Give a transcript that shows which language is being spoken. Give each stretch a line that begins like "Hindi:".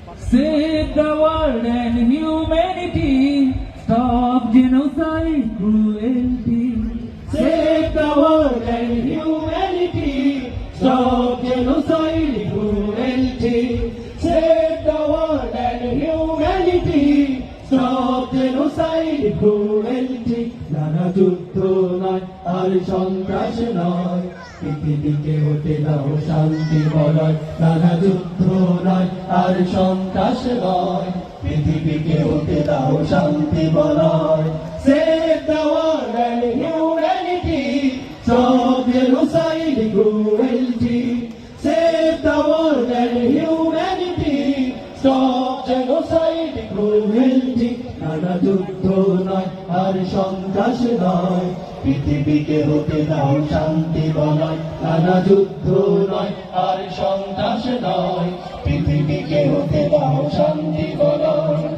English: Save the world and humanity, stop genocide, cruelty. Save the world and humanity, stop genocide, cruelty. Save the world and humanity, stop genocide, cruelty.
Bangla: নানা যুদ্ধ নয় আর সন্ত্রাস নয়, পৃথিবীকে হতে দাও শান্তি বলয়। নানা যুদ্ধ নয় আর সন্ত্রাস নয়, পৃথিবীকে হতে দাও শান্তি বলয়।
English: Save the world and humanity, stop genocide, cruelty. Save the world and humanity, stop genocide, cruelty.
Bangla: নানা যুদ্ধ নয় আর সন্ত্রাস নয়, পৃথিবীকে হতে দাও শান্তি বলয়। নানা যুদ্ধ নয় আর সন্ত্রাস নয়, পৃথিবীকে হতে দাও শান্তি বলয়।